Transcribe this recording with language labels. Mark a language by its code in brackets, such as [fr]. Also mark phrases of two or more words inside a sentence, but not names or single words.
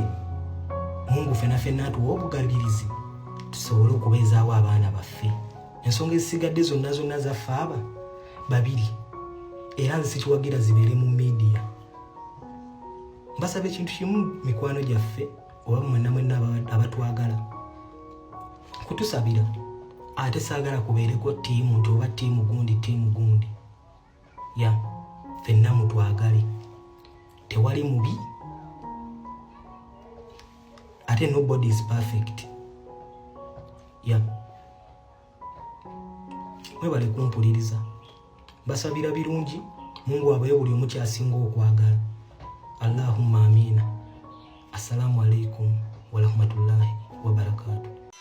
[lg] Mungu ffenna atuwa obugalirizi tusobole okubeezaawo abaana baffe ensonga ezisigadde zonna zaffe aba babiri era nze sikiwagira zibeere mu media mbasaba ekintu kimu mikwano gyaffe oba mwenna abatwagala kutusabira ate saagala kubeereko ttiimu nti oba ttiimu gundi ya ffenna mutwagale tewali mubi ate [en] nobody is perfect [lg] ya mwebale kumpuliriza basabira birungi Mungu abaye buli omu kyasinga okwagala [ar] اللهم آمين. السلام عليكم ورحمة الله وبركاته.